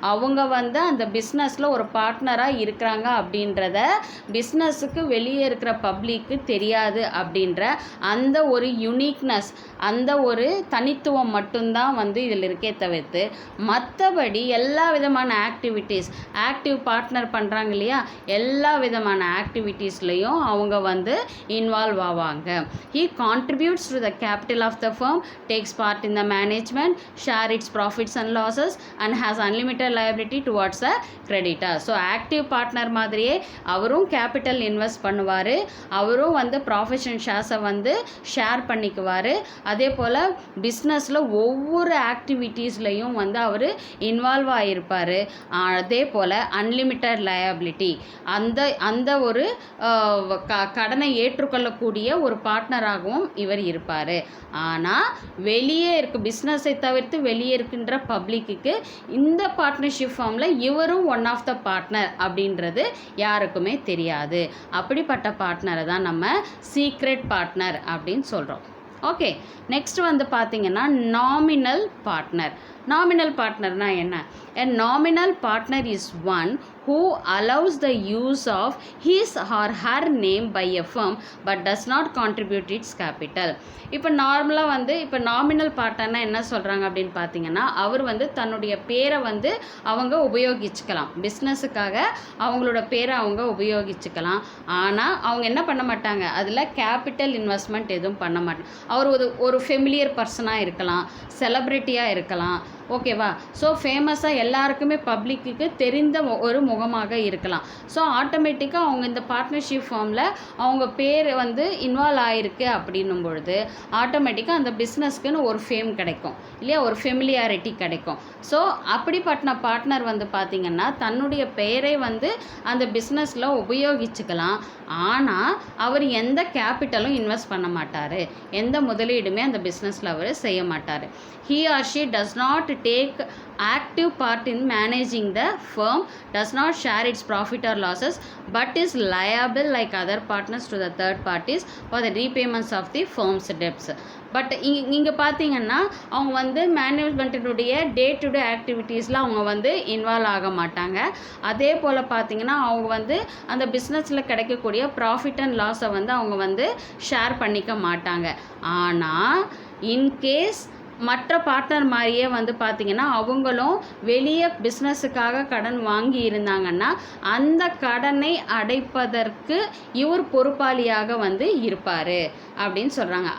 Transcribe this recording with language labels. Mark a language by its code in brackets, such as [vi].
[ta] அவங்க வந்து அந்த பிஸ்னஸில் ஒரு பார்ட்னராக இருக்கிறாங்க அப்படின்றத பிஸ்னஸுக்கு வெளியே இருக்கிற பப்ளிக்கு தெரியாது அப்படின்ற அந்த ஒரு யுனிக்னஸ், அந்த ஒரு தனித்துவம் மட்டும்தான் வந்து இதில் இருக்கே தவிர்த்து மற்றபடி எல்லா விதமான ஆக்டிவ் பார்ட்னர் பண்ணுறாங்க இல்லையா, எல்லா விதமான ஆக்டிவிட்டீஸ்லையும் அவங்க வந்து இன்வால்வ் ஆவாங்க. [en] He contributes to the capital of the firm, takes part in the management, share its profits and losses and has unlimited liability towards the creditor. [ta] So active partner மாதிரியே அவரும் capital invest பண்ணுவார், அவரும் வந்து profit and ஷேர்ஸை வந்து share பண்ணிக்குவார். அதே போல் பிஸ்னஸில் ஒவ்வொரு ஆக்டிவிட்டீஸ்லையும் வந்து அவர் இன்வால்வ் ஆகியிருப்பார். அதே போல் அன்லிமிட்டட் லயபிலிட்டி, அந்த ஒரு கடனை ஏற்றுக்கொள்ளக்கூடிய ஒரு பார்ட்னராகவும் இவர் இருப்பார். ஆனால் வெளியே பிஸ்னஸை தவிர்த்து வெளியே இருக்கின்ற பப்ளிக்கு இந்த பார்ட்னர்ஷிப் ஃபார்மில் இவரும் ஒன் ஆஃப் த பார்ட்னர் அப்படின்றது யாருக்குமே தெரியாது. அப்படிப்பட்ட பார்ட்னரை தான் நம்ம சீக்ரெட் பார்ட்னர் அப்படின்னு சொல்கிறோம். ஓகே, நெக்ஸ்ட் வந்து பார்த்தீங்கன்னா நாமினல் பார்ட்னர். நாமினல் பார்ட்னர்னா என்ன? [en] A nominal partner is one who allows the use of his or her name by a firm but does not contribute its capital. [ta] இப்போ நார்மலாக வந்து இப்போ நாமினல் பார்ட்னர்னா என்ன சொல்கிறாங்க அப்படின்னு பார்த்தீங்கன்னா, அவர் வந்து தன்னுடைய பேரை வந்து அவங்க உபயோகிச்சுக்கலாம், பிஸ்னஸுக்காக அவங்களோட பேரை அவங்க உபயோகிச்சுக்கலாம். ஆனால் அவங்க என்ன பண்ண மாட்டாங்க, அதில் கேபிட்டல் இன்வெஸ்ட்மெண்ட் எதுவும் பண்ண மாட்டாங்க. அவர் ஒரு ஃபெமிலியர் பர்சனாக இருக்கலாம், செலிப்ரிட்டியாக இருக்கலாம், ஓகேவா. ஸோ ஃபேமஸாக எல்லாருக்குமே பப்ளிக்கு தெரிந்த ஒரு முகமாக இருக்கலாம். ஸோ ஆட்டோமேட்டிக்காக அவங்க இந்த பார்ட்னர்ஷிப் ஃபார்மில் அவங்க பேர் வந்து இன்வால்வ் ஆகிருக்கு அப்படின்னும் பொழுது ஆட்டோமேட்டிக்காக அந்த பிஸ்னஸ்க்குன்னு ஒரு ஃபேம் கிடைக்கும் இல்லையா, ஒரு ஃபெமிலியாரிட்டி கிடைக்கும். ஸோ அப்படிப்பட்ட பார்ட்னர் வந்து பார்த்திங்கன்னா தன்னுடைய பெயரை வந்து அந்த பிஸ்னஸில் உபயோகிச்சுக்கலாம். ஆனால் அவர் எந்த கேபிட்டலும் இன்வெஸ்ட் பண்ண மாட்டார், எந்த முதலீடுமே அந்த பிஸ்னஸில் அவர் செய்ய மாட்டார். [en] He or she does not take active part in managing the firm, does not share its profit or losses, but is liable like other partners to the third parties for the repayments of the firm's debts. [ta] But இங்கே பார்த்தீங்கன்னா அவங்க வந்து மேனேஜ்மெண்ட்டினுடைய day to day ஆக்டிவிட்டீஸில் அவங்க வந்து involve ஆக மாட்டாங்க. அதே போல் பார்த்தீங்கன்னா அவங்க வந்து அந்த பிஸ்னஸில் கிடைக்கக்கூடிய ப்ராஃபிட் அண்ட் லாஸை வந்து அவங்க வந்து ஷேர் பண்ணிக்க மாட்டாங்க. ஆனால் இன்கேஸ் மற்ற பார்ட்னர் மாதிரியே வந்து பார்த்திங்கன்னா அவங்களும் வெளியே பிஸ்னஸுக்காக கடன் வாங்கி இருந்தாங்கன்னா அந்த கடனை அடைப்பதற்கு இவர் பொறுப்பாளியாக வந்து இருப்பார் அப்படின்னு சொல்கிறாங்க.